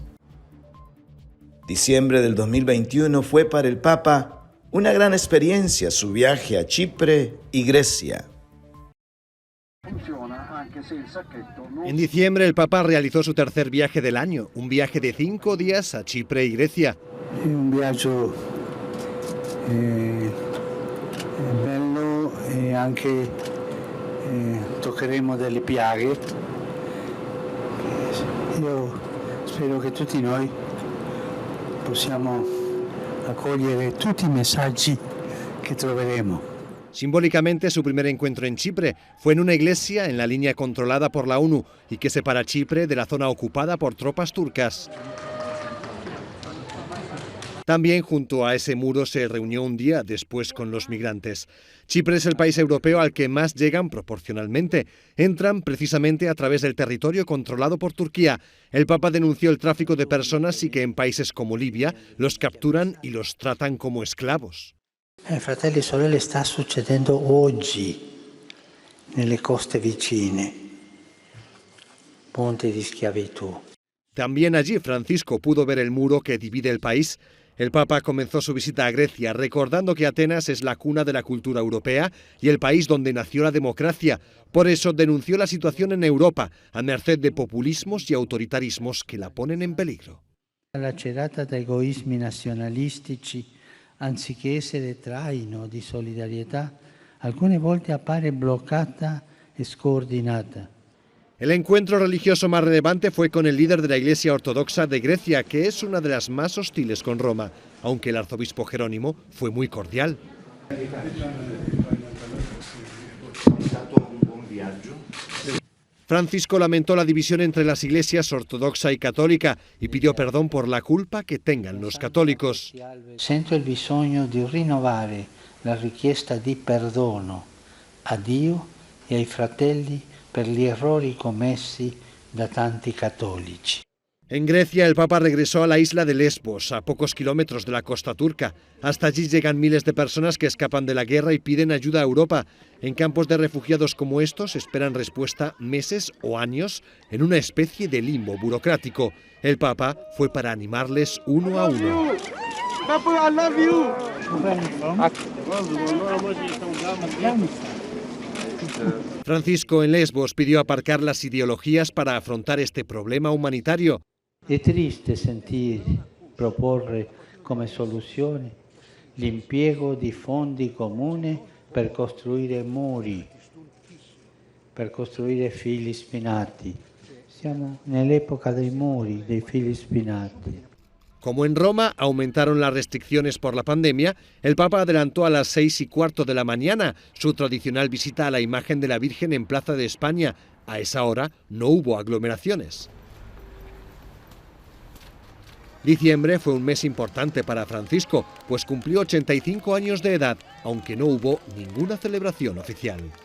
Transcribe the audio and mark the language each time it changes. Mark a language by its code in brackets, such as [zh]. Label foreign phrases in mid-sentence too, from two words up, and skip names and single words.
[es] Diciembre del 2021 fue para el Papa una gran experiencia su viaje a Chipre y Grecia. En diciembre el Papa realizó su tercer viaje del año, un viaje de 5 días a Chipre y Grecia. [it] Un viaje bello e anche toccheremo delle piaghe. Io spero che tutti noi possiamo accogliere tutti i messaggi che troveremo. [es] Simbólicamente, su primer encuentro en Chipre fue en una iglesia en la línea controlada por la ONU y que separa Chipre de la zona ocupada por tropas turcas. También junto a ese muro se reunió un día después con los migrantes. Chipre es el país europeo al que más llegan proporcionalmente. Entran precisamente a través del territorio controlado por Turquía. El Papa denunció el tráfico de personas y que en países como Libia los capturan y los tratan como esclavos. [it] Fratelli e sorelle, sta succedendo oggi nelle coste vicine, ponte di schiavitù. [es] También allí Francisco pudo ver el muro que divide el país. El Papa comenzó su visita a Grecia recordando que Atenas es la cuna de la cultura europea y el país donde nació la democracia. Por eso denunció la situación en Europa, a merced de populismos y autoritarismos que la ponen en peligro. [it] Lacerata da egoismi nazionalistici, anziché essere traino di solidarietà, alcune volte appare bloccata e scordinata. [es] El encuentro religioso más relevante fue con el líder de la Iglesia Ortodoxa de Grecia, que es una de las más hostiles con Roma, aunque el arzobispo Jerónimo fue muy cordial. Francisco lamentó la división entre las iglesias ortodoxa y católica y pidió perdón por la culpa que tengan los católicos. [it] Sento il bisogno di rinnovare la richiesta di perdono a Dio e ai fratelli per gli errori commessi da tanti cattolici. [es] En Grecia, el Papa regresó a la isla de Lesbos, a pocos kilómetros de la costa turca. Hasta allí llegan miles de personas que escapan de la guerra y piden ayuda a Europa. En campos de refugiados como estos esperan respuesta meses o años en una especie de limbo burocrático. El Papa fue para animarles uno a uno. Papa, [en] I love you. [es] Francisco en Lesbos pidió aparcar las ideologías para afrontar este problema humanitario. [it] È triste sentir proporre come soluzione l'impiego di fondi comuni per costruire muri, per costruire fili spinati. Siamo nell'epoca dei muri, dei fili spinati. [es] Como en Roma aumentaron las restricciones por la pandemia, el Papa adelantó a las 6:15 de la mañana su tradicional visita a la imagen de la Virgen en Plaza de España. A esa hora no hubo aglomeraciones. Diciembre fue un mes importante para Francisco, pues cumplió 85 años de edad, aunque no hubo ninguna celebración oficial.